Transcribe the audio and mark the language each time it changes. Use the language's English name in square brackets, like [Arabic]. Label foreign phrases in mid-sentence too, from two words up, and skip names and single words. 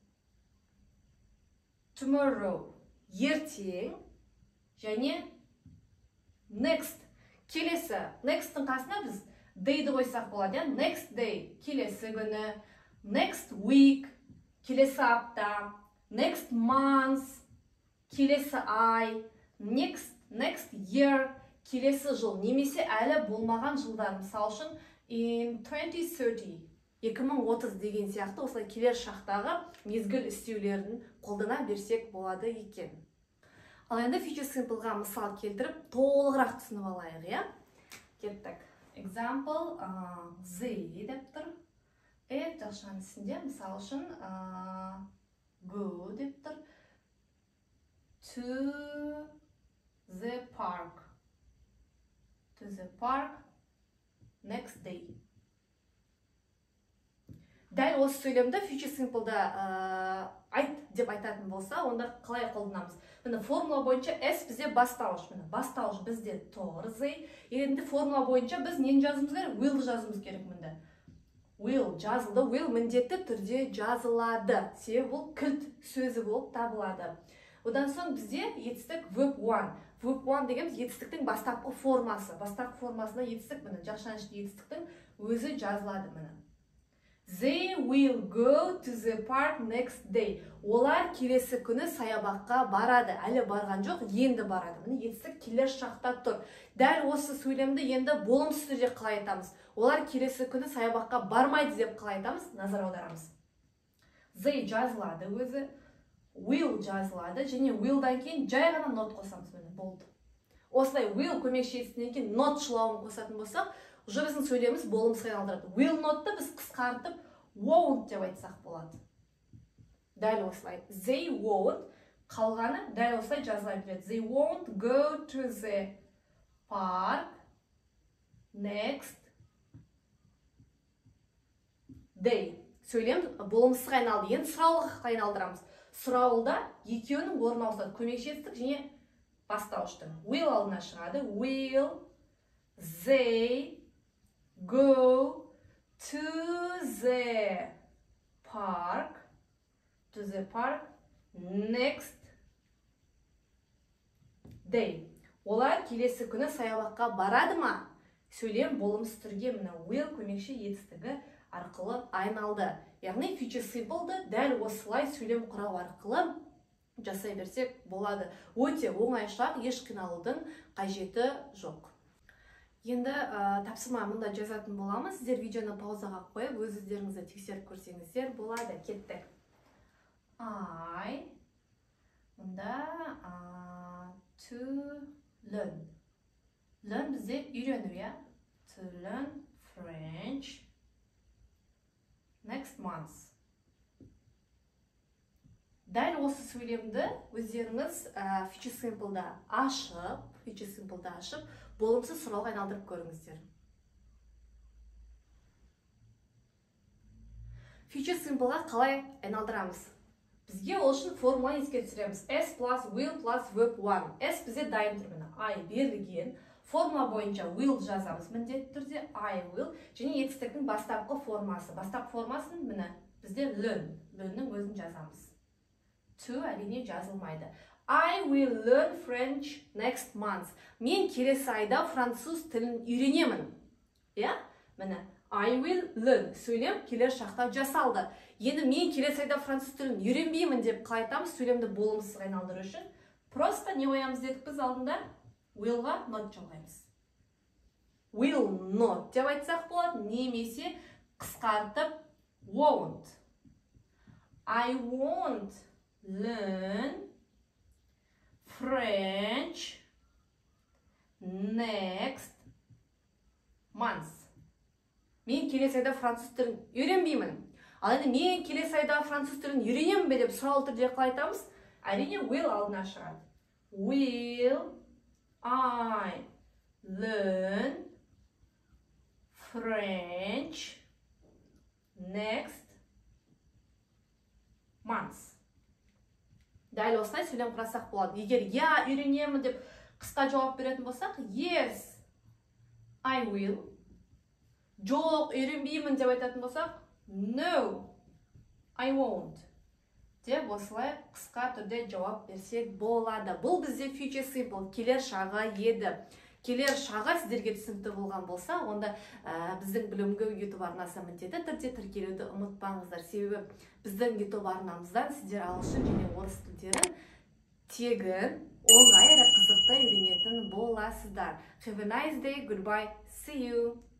[English] Tomorrow. [Kazakh] Ертең және [English] next. [Kazakh] Келесі. Next'тың қасына біз day'ді қойсақ болады. [English] Next day. [Kazakh] Келесі күні. [English] Next week. [Kazakh] Келесі апта. [English] Next month. [Kazakh] Келесі ай. [English] Next year. [Kazakh] Келесі жыл. Немесе әлі болмаған жылдар. Мысал үшін in 2030. 2030 деген сияқты осылай келер шақтағы мезгіл істеулерін қолдана берсек болады екен. Ал енді [English] Future Simple'ға [Kazakh] мысал келтіріп, толығырақ түсініп алайық, иә? Кеттік. Example, Z деп тұр. Жақшаның ішінде, мысал үшін, go деп тұр. [English] To the park. To the park next day. [Kazakh] Дәл осы сөйлемді [English] Future Simple'да [Kazakh] айт деп айтатын болса, онда қалай қолданамыз? Міне формула бойынша S бізде бастауыш. Міне бастауыш бізде тұр, Z. Енді формула бойынша біз нені жазуымыз керек? Will жазуымыз керек мінде. Will жазылды. Will міндетті түрде жазылады. Себебі бұл кілт сөзі болып табылады. Одан соң бізде етістік [English] verb one. Verb one [Kazakh] дегеніміз етістіктің бастапқы формасы. Бастапқы формасына етістік міне жақшаның ішінде етістіктің өзі жазылады міне. [English] They will go to the park next day. [Kazakh] Олар келесі күні саябаққа барады. Әлі барған жоқ, енді барады. Міне етістік келер шақта тұр. Дәл осы сөйлемді енді болымсыз түрде қалай айтамыз? Олар келесі күні саябаққа бармайды деп қалай айтамыз? Назар аударамыз. They жазылады өзі, will жазылады және will'дан кейін жай ғана not қосамыз. Міне болды. Осылай will көмекші етістігінен кейін not шылауын қосатын болсақ, уже біздің сөйлеміміз болымсызға айналдырады. [English] Will not'ты [Kazakh] біз қысқартып won't деп айтсақ болады. Дәл осылай. [English] They won't. [Kazakh] Қалғаны дәл осылай жазыла береді. [English] They won't go to the park next day. [Kazakh] Сөйлем болымсызға айналды. Енді сұраулыға айналдырамыз. Сұраулда екеуінің орнына ауысады. Көмекші етістік және бастауыштың. Will алдына шығады. [English] Will they go to the park next day. [Kazakh] Олар келесі күні саябаққа барады ма? Сөйлем болымсыз түрге мына will көмекші етістігі арқылы айналды. Яғни [English] Future Simple'ды [Kazakh] дәл осылай сөйлем құрау арқылы жасай берсек болады. Өте оңай шақ, еш қиналудың қажеті жоқ. Енді тапсырма мұнда жазатын боламыз. Сіздер видеоны паузаға қойып, өздеріңізді тексеріп көрсеңіздер болады. Кеттік. I мұнда [English] to learn. [Kazakh] Learn бізде үйрену, иә? [English] To learn French next month. [Kazakh] Дәл осы сөйлемді өздеріңіз [English] Future Simple'да [Kazakh] ашып, болымсыз сұрауға айналдырып көріңіздер. [English] Future Simple'ға [Kazakh] қалай айналдырамыз? Бізге ол үшін формуланы еске түсіреміз. [English] S plus will plus verb one. [Kazakh] S бізде дайын тұрмына. I берілген. Формула бойынша will жазамыз. Міндетті түрде [English] I will. [Kazakh] Және етістіктің бастапқы формасы. Бастапқы формасын міне бізде learn. Learn'нің өзін жазамыз. to әрине жазылмайды. [English] I will learn French next month. [Kazakh] Мен келесі айда француз тілін үйренемін. Иә? Міне, [English] I will learn. [Kazakh] Сөйлем келер шақта жасалды. Енді мен келесі айда француз тілін үйренбеймін деп қалай айтамыз? Сөйлемді болымсызға айналдыру үшін. Просто не қоямыз дедік біз алдында? Will-ға not жалғаймыз. [English] Will not [Kazakh] деп айтсақ болады, немесе қысқартып won't. [English] I won't learn French next month. [Kazakh] Мен келесі айда француз тілін үйренбеймін. Ал енді мен келесі айда француз тілін үйренемін бе деп сұраулы түрде қалай айтамыз? Әрине will алдына шығады. [English] Will I learn French next month? [Kazakh] Дәл осылай сөйлем құрасақ болады. Егер я үйренемін деп қысқа жауап беретін болсақ, [English] yes, I will. [Kazakh] Жоқ, үйренбеймін деп айтатын болсақ, [English] no, I won't. [Kazakh] Деп осылай қысқа түрде жауап берсек болады. Бұл бізде [English] future simple, [Kazakh] келер шағы еді. Келер шағы сіздерге түсінікті болған болса, онда біздің білімгі YouTube арнасы міндетті түрде тіркелуді ұмытпаңыздар. Себебі біздің YouTube арнамыздан сіздер ағылшын және орыс тілдерін тегін, оңай әрі қызықты үйренетін боласыздар. [English] Have a nice day, goodbye, see you.